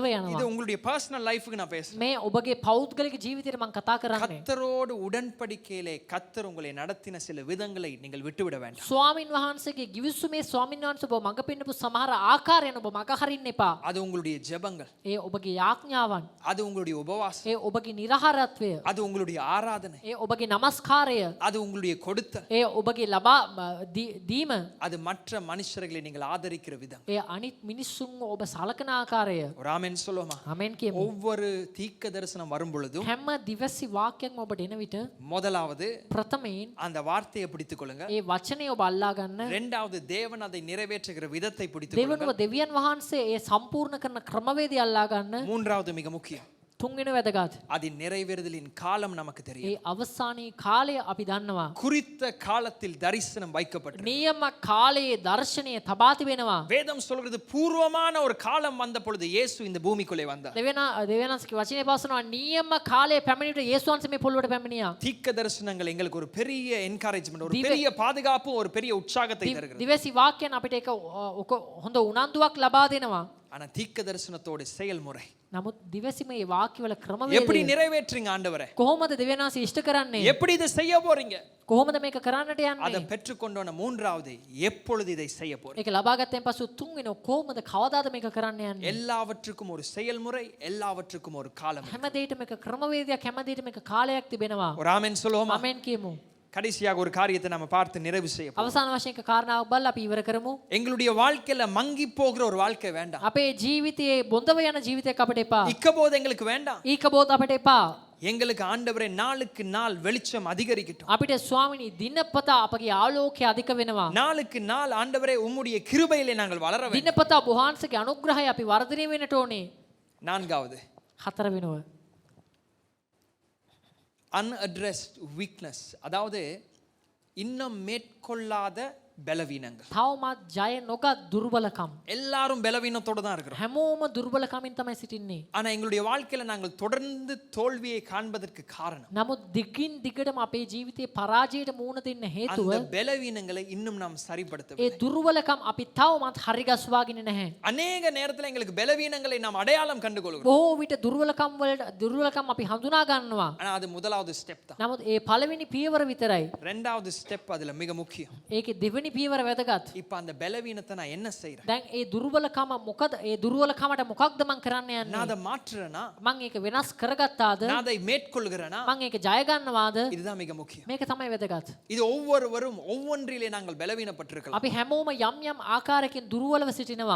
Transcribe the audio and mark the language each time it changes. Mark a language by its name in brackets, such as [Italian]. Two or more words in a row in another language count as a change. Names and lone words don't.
[Tamil] இது [Sinhala] යනවා. [Tamil] உங்களுடைய [English] personal life [Tamil] நான் பேசுறேன். [Sinhala] මේ ඔබගේ පෞද්ගලික ජීවිතේට මම කතා කරන්නේ. [Tamil] கர்த்தரோடு உடன்படிக்கையிலே கர்த்தர் உங்களை நடத்தின சில விதங்களை நீங்கள் விட்டுவிட வேண்டாம். [Sinhala] ස්වාමින් වහන්සේගේ ගිවිසුමේ ස්වාමින් වහන්සේ ඔබ මඟ පෙන්නපු සමහර ආකාරයන් ඔබ මඟ හරින්න එපා. [Tamil] அது உங்களுடைய ஜெபங்கள், [Sinhala] ඒ ඔබගේ යාඥාවන්, [Tamil] அது உங்களுடைய உபவாசம், [Sinhala] ඒ ඔබගේ නිරහරත්වය, [Tamil] அது உங்களுடைய ஆராதனை, [Sinhala] ඒ ඔබගේ නමස්කාරය, [Tamil] அது உங்களுடைய கொடுத்தல், [Sinhala] ඒ ඔබගේ ලබා දීම, [Tamil] அது மற்ற மனுஷர்களை நீங்கள் ஆதரிக்கிற கவனிக்கிற விதம். [Sinhala] ඒ අනිත් මිනිස්සුන් ඔබ සලකන ආකාරය. [Tamil] ஒரு ஆமென் சொல்லுவோமா? [Sinhala] ආමෙන් කියමු. [Tamil] ஒவ்வொரு தீர்க்க தரிசனம் வரும் பொழுதும் [Sinhala] හැම දිවසි වාක්‍යයක්ම ඔබට එන විට [Tamil] முதலாவது [Sinhala] ප්‍රථමයෙන් [Tamil] அந்த வார்த்தையை பிடித்துக் கொள்ளுங்க. [Sinhala] ඒ වචනය ඔබ අල්ලා ගන්න. [Tamil] இரண்டாவது தேவன் அதை நிறைவேற்றுகிற விதத்தை பிடித்துக் கொள்ளுங்க. [Sinhala] දෙවනුව දෙවියන් වහන්සේ ඒ සම්පූර්ණ කරන ක්‍රමවේදය අල්ලා ගන්න. [Tamil] மூன்றாவது மிக முக்கியம், [Sinhala] තුන්වෙනි වැදගත්. [Tamil] அதன் நிறைவேறுதலின் காலம் நமக்கு தெரியும். [Sinhala] ඒ අවසානයේ කාලය අපි දන්නවා. [Tamil] குறித்த காலத்தில் தரிசனம் வைக்கப்பட்டது. [Sinhala] නියම කාලයේ දර්ශනය තබා තිබෙනවා. [Tamil] வேதம் சொல்கிறது பூர்வமான ஒரு காலம் வந்த பொழுது இயேசு இந்த பூமிக்குள்ளே வந்தார். [Sinhala] දෙවියන්ගේ වචනේ පවසනවා නියම කාලයේ පැමිණිට යේසුස් වහන්සේ මේ පොළොවට පැමිණියා. [Tamil] தீர்க்க தரிசனங்கள் எங்களுக்கு ஒரு பெரிய என்கரேஜ்மென்ட், ஒரு பெரிய பாதுகாப்பு, ஒரு பெரிய உற்சாகத்தை தருகிறது. [Sinhala] දිවසි වාක්‍යයන් අපිට එක හොඳ උනන්දුවක් ලබා දෙනවා. [Tamil] ஆனா தீர்க்க தரிசனத்தோட செயல்முறை [Sinhala] නමුත් දිවසි මේ වාක්‍යවල [Tamil] எப்படி [Sinhala] ක්‍රමවේදය [Tamil] நிறைவேற்றுங்க ஆண்டவரே? [Sinhala] කොහොමද දෙවියන් වහන්සේ ඉෂ්ට කරන්නේ? [Tamil] எப்படி இதை செய்ய போறீங்க? [Sinhala] කොහොමද මේක කරන්නට [Tamil] அதை [Sinhala] යන්නේ? [Tamil] பெற்றுக்கொண்டோன மூன்றாவது, எப்பொழுது இதை செய்ய போறீங்க? [Sinhala] ඒක ලබා ගත්තෙන් පසු තුන්වෙනි කොහොමද කවදාද මේක කරන්න යන්නේ? [Tamil] எல்லாவற்றுக்கும் ஒரு செயல்முறை, எல்லாவற்றுக்கும் ஒரு காலம். [Sinhala] හැම දෙයකම එක ක්‍රමවේදයක්, හැම දෙයකම එක කාලයක් තිබෙනවා. [Tamil] ஒரு ஆமென் சொல்லுவோமா? [Sinhala] ආමෙන් කියමු. [Tamil] கடைசியாக ஒரு காரியத்தை நம்ம பார்த்து நிறைவு செய்ய போறோம். [Sinhala] අවසාන වශයෙන් එක කාරණාවක් බලලා අපි ඉවර කරමු. [Tamil] எங்களுடைய வாழ்க்கையில மங்கி போகிற ஒரு வாழ்க்கை வேண்டாம். [Sinhala] අපේ ජීවිතයේ බොඳව යන ජීවිතයක් අපිට එපා. [Tamil] இக்கபோது எங்களுக்கு வேண்டாம். [Sinhala] ඊකබෝධ අපිට එපා. [Tamil] எங்களுக்கு ஆண்டவரே நாளுக்கு நாள் வெளிச்சம் அதிகரிக்கட்டும். [Sinhala] අපිට ස්වාමිනී දිනපතා අපගේ ආලෝකය අධික වෙනවා. [Tamil] நாளுக்கு நாள் ஆண்டவரே உம்முடைய கிருபையிலே நாங்கள் வளர வேண்டும். [Sinhala] දිනපතා වහන්සේගේ අනුග්‍රහය අපි වර්ධනය වෙන්නට ඕනේ. [Tamil] நான்காவது, [Sinhala] හතර වෙනව. [English] unaddressed weakness, [Tamil] அதாவது இன்னும் மேற்கொள்ளாத பலவீனங்கள். [Sinhala] තවමත් ජය නොගත් දුර්වලකම්. [Tamil] எல்லாரும் பலவீனத்தோட தான் இருக்கிறோம். [Sinhala] හැමෝම දුර්වලකමින් තමයි සිටින්නේ. [Tamil] ஆனா எங்களுடைய வாழ்க்கையில நாங்கள் தொடர்ந்து தோல்வியை காண்பதற்கு காரணம் [Sinhala] නමුත් දිගින් දිගටම අපේ ජීවිතයේ පරාජයට මුහුණ දෙන්න හේතුව [Tamil] அந்த பலவீனங்களை இன்னும் நாம் சரிப்படுத்த [Sinhala] ඒ දුර්වලකම් අපි තවමත් හරි ගස්වාගෙන නැහැ. [Tamil] அநேக நேரத்துல எங்களுக்கு பலவீனங்களை நாம் அடையாளம் கண்டு கொள்கிறோம். [Sinhala] බොහෝ විට දුර්වලකම් අපි හඳුනා ගන්නවා. [Tamil] ஆனா அது முதலாவது ஸ்டெப் தான். [Sinhala] නමුත් ඒ පළවෙනි පියවර විතරයි. [Tamil] ரெண்டாவது ஸ்டெப் அதுல மிக முக்கியம். [Sinhala] ඒකේ දෙවෙනි පියවර වැදගත්. [Tamil] இப்ப அந்த பலவீனத்தை நான் என்ன செய்றேன்? [Sinhala] දැන් ඒ දුර්වලකම මොකද? ඒ දුර්වලකමට මොකක්ද මං කරන්න [Tamil] நான் [Sinhala] යන්නේ? [Tamil] அதை மாற்றுறேனா? [Sinhala] මං ඒක වෙනස් කරගත්තාද? [Tamil] நான் அதை மேற்கொள்கிறேனா? [Sinhala] මං ඒක ජය ගන්නවාද? [Tamil] இதுதான் மிக முக்கியம். [Sinhala] මේක තමයි වැදගත්. [Tamil] இது ஒவ்வொருவரும் ஒவ்வொன்றிலே நாங்கள் பலவீனப்பட்டிருக்கலாம். [Sinhala] අපි හැමෝම යම් යම් ආකාරයකින් දුර්වලව සිටිනවා.